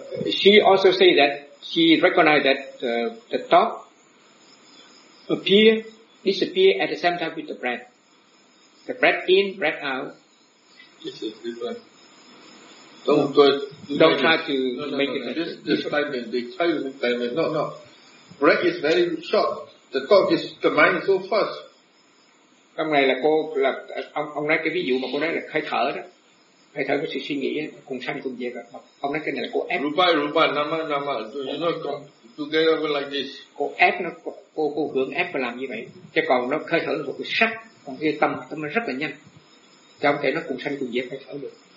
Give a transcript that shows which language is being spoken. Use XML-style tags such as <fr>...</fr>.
<en>She also say that she recognize that the thought appear, disappear at the same time with the breath. The breath in, breath out. This is different. Don't try to make it. This time, breath is very short. The thought is the mind is so fast.</en> <vi>Trong này là cô là ông nói cái ví dụ mà cô nói là hơi thở đó, hơi thở có sự suy nghĩ cùng sanh cùng diệt. Ông nói cái này là cô ép.</vi> <pi>Rupa nama.</pi> <en>You know, together like this.</en> <vi>Cô ép nó, cô hướng ép và làm như vậy. Chứ còn nó hơi thở là một sắc, còn cái tâm nó rất là nhanh. Chứ không thể nó cùng sanh cùng diệt hơi thở được.</vi>